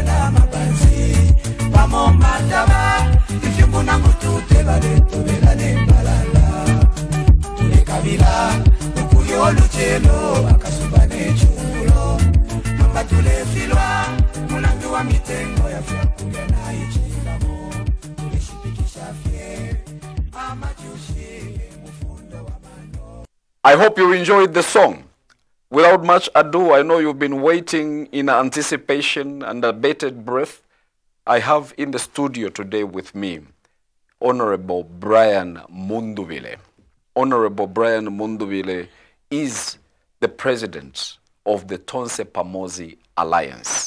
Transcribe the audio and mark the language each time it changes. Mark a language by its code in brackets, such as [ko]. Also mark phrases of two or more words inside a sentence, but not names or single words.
[bem] na mabanzi Bamomba taba Ifyukuna mutute baletu bela nembalala Tule kabila Ukuyo luchelo Akasubane chulo Mamba tule filwa Mulangu wa mitengo ya fyakuya na ichilamo Tule shipikisha fye Mama chushi [en] I hope you enjoyed the song. Without much ado, I know you've been waiting in anticipation and a bated breath. I have in the studio today with me Honorable Brian Mundubile. Honorable Brian Mundubile is the president of the TONSE-Pamodzi Alliance.